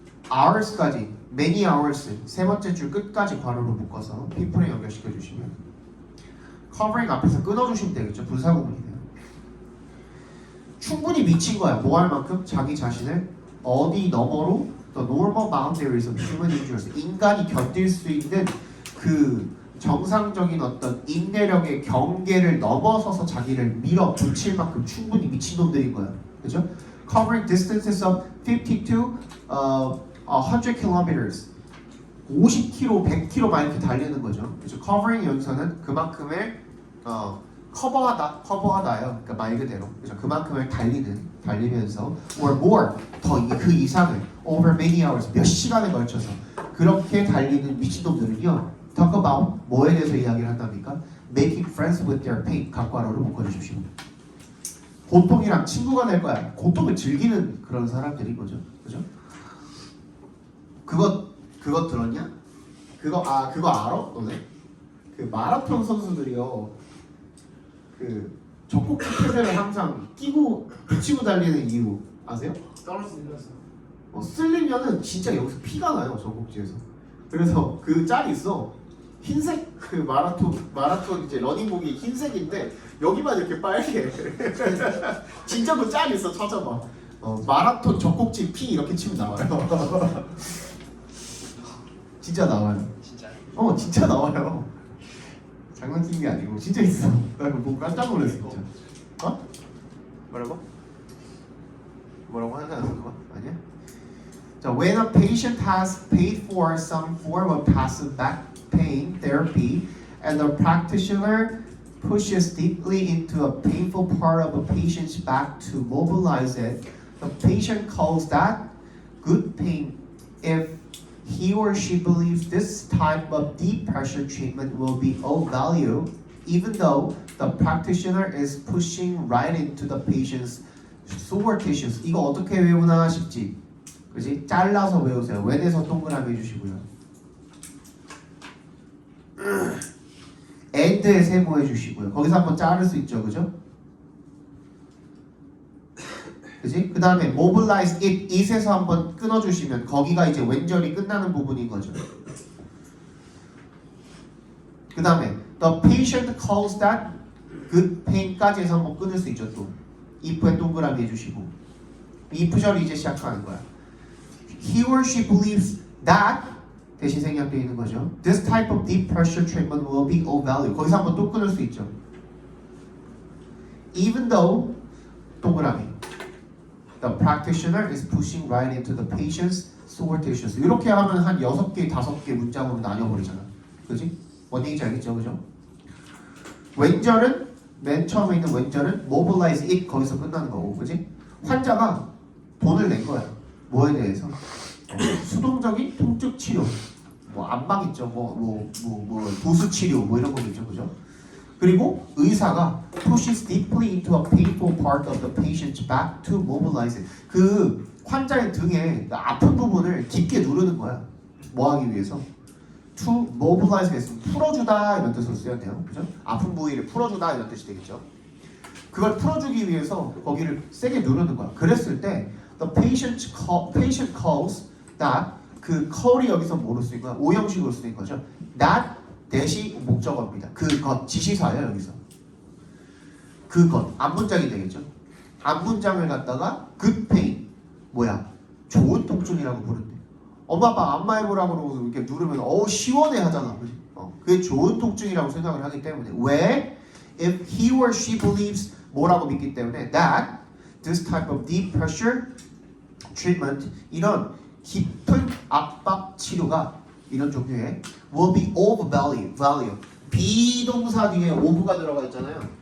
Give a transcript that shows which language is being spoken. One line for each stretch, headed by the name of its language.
Korean: hours까지
English: many hours
Korean: 세 번째 줄 끝까지 괄호로 묶어서 people에 연결시켜 주시면 covering 앞에서 끊어주시면 되겠죠. 분사구문이네요. 충분히 미친 거야. 뭐 할 만큼 자기 자신을 어디 너머로
English: the normal boundaries of human endurance
Korean: 인간이 견딜 수 있는 그 정상적인 어떤 인내력의 경계를 넘어서서 자기를 밀어붙일 만큼 충분히 미친놈들인 거야. 그죠?
English: Covering distances of 50 to 100 kilometers
Korean: 50km, 100km 막 이렇게 달리는 거죠. 그래서 covering 여기서는 그만큼의 커버하다요. 그러니까 말 그대로. 그래서 그만큼을 달리면서
English: or more
Korean: 더 그 이상을
English: over many hours
Korean: 몇 시간에 걸쳐서 그렇게 달리는 미친놈들은요.
English: talk about
Korean: 뭐에 대해서 이야기를 한답니까?
English: Making friends with their pain
Korean: 각괄호로 묶어주십시오. 고통이랑 친구가 될 거야. 고통을 즐기는 그런 사람들인 거죠. 그죠? 그거 들었냐? 그거 알아? 너네? 그 마라톤 선수들이요. 그 젖꼭지 패드를 항상 끼고 붙이고 달리는 이유 아세요? 떨어지는 쓸리면은 진짜 여기서 피가 나요. 젖꼭지에서. 그래서 그 짤이 있어. 흰색 그 마라톤 이제 러닝복이 흰색인데 여기만 이렇게 빨개. 진짜 그 짤이 있어. 찾아봐. 마라톤 젖꼭지 피 이렇게 치면 나와요. 진짜 나와요. 진짜요? 진짜 나와요. 장난치는 게 아니고 진짜 있어. 나 이거 보고 깜짝 놀랐어 진짜. 뭐라고 하지 않았어 그거? 아니야?
English: 자, when a patient has paid for some form of passive back pain therapy and the practitioner pushes deeply into a painful part of a patient's back to mobilize it, the patient calls that good pain if he or she believes this type of deep pressure treatment will be of value, even though the practitioner is pushing right into the patient's sore tissues.
Korean: 이거 어떻게 외우나 싶지? 그지? 잘라서 외우세요. 웬에서 동그라미 해주시고요. and에 세모해 주시고요. 거기서 한번 자를 수 있죠, 그죠? 그지? 그 다음에
English: mobilize it,
Korean: it에서 한번 끊어주시면 거기가 이제 왼절이 끝나는 부분인 거죠. 그 다음에 the patient calls that good pain까지 해서 한번 끊을 수 있죠 또. if에 동그라미 해주시고 if절이 이제 시작하는 거야.
English: He or she believes that
Korean: 대신 생략되어 있는 거죠.
English: This type of deep pressure treatment will be of value.
Korean: 거기서 한번 또 끊을 수 있죠.
English: Even though 동그라미 the practitioner is pushing right into the patient's sore tissues.
Korean: 이렇게 하면 한 6개, 5개 문장으로 나뉘어버리잖아. 그지? 뭔 얘기인지 알겠죠? 그죠? 왼절은 맨 처음에 있는 왼절은
English: mobilize it
Korean: 거기서 끝나는 거고, 그지? 환자가 돈을 낸 거야. 뭐에 대해서? 수동적인 통증 치료, 뭐 안방 있죠, 뭐 도수 치료, 뭐 이런 거겠죠, 그죠? 그리고 의사가
English: pushes deeply into a painful part of the patient's back to mobilize it.
Korean: 그 환자의 등에 아픈 부분을 깊게 누르는 거야. 뭐 하기 위해서?
English: To mobilize it.
Korean: 풀어주다 이런 뜻으로 쓰여야 돼요, 그죠? 아픈 부위를 풀어주다 이런 뜻이 되겠죠. 그걸 풀어주기 위해서 거기를 세게 누르는 거야. 그랬을 때
English: the patient calls that
Korean: 그 call이 여기서 뭐로 쓰인 거야? 오형식으로 쓰인 거죠. that 대시 목적어입니다. 그것 지시사예요 여기서. 그것 앞문장이 되겠죠. 앞문장을 갖다가
English: good pain
Korean: 뭐야? 좋은 통증이라고 부른대. 엄마 아빠 안마해보라고 그러고 이렇게 누르면 어우 시원해 하잖아. 그지? 그게 좋은 통증이라고 생각을 하기 때문에 왜?
English: If he or she believes
Korean: 뭐라고 믿기 때문에
English: that this type of deep pressure treatment
Korean: 이런 깊은 압박 치료가 이런 종류의
English: will be of value
Korean: 비동사 뒤에 of가 들어가 있잖아요.